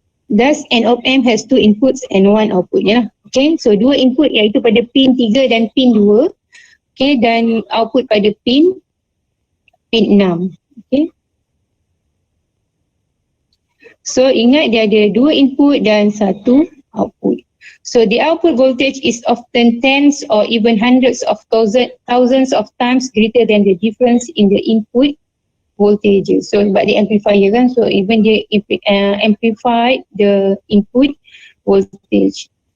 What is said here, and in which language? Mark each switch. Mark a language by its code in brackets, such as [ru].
[en] Thus, an op-amp has two inputs and one output. [ms] Ya. Okay, so dua input iaitu pada pin 3 dan pin 2. Okay, dan output pada pin 6. Okay. So ingat dia ada dua input dan satu output. [en] So the output voltage is often tens or even hundreds of thousands of times greater than the difference in the input voltages. So [ms] sebab dia [en] amplifier [ms] kan, [en] so even dia amplify the input voltage.